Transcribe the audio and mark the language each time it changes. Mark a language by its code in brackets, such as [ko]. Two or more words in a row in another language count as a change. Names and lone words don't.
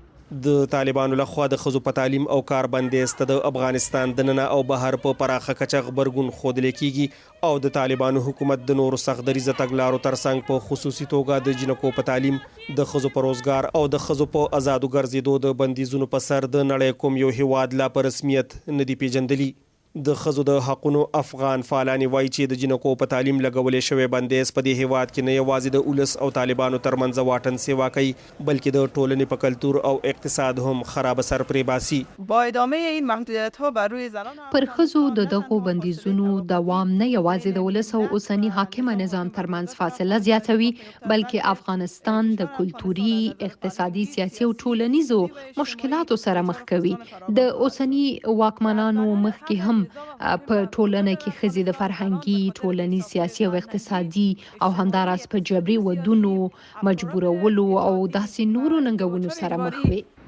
[ps] د طالبانو لخوا د ښځو په تعلیم او کار بندیز ته د افغانستان دننه او بهر په پراخه کچه غبرګون ښودلی کیږي او د طالبانو حکومت د نورو سخت دریځه تګلارو ترڅنګ په خصوصي توګه د جنکو په تعلیم، د ښځو په روزګار او د ښځو په آزادو ګرځېدو د بندیزونو په سر د نړۍ کوم یو هیواد لا په رسمیت نه دی پیژندلی. د ښځو د حقونو افغان فعالانې وایي چې د جنکو په تعلیم لګولې شوی بندیز په دې هیواد کې نه یوازې د اولس او طالبانو ترمنځ واټن سیوا کوي، بلکې د ټولنې په کلتور او اقتصاد هم خراب اثر پرې باسي. [fa] با ادامه این محدودیت‌ها بر روی زنان [ps] پر ښځو د دغو بندیزونو دوام نه یوازې د ولس او اوسني حاکمه نظام ترمنځ فاصله زیاتوي، بلکې افغانستان د کلتوري، اقتصادي، سیاسي او ټولنیزو مشکلاتو سره مخ کوي. د اوسني واکمنانو مخکې هم په ټولنه کې ښځې د فرهنګي، ټولنیز، سیاسي او اقتصادي او همداراز په جبري ودونو، مجبورولو او داسې نورو ننګونو سره مخ وي.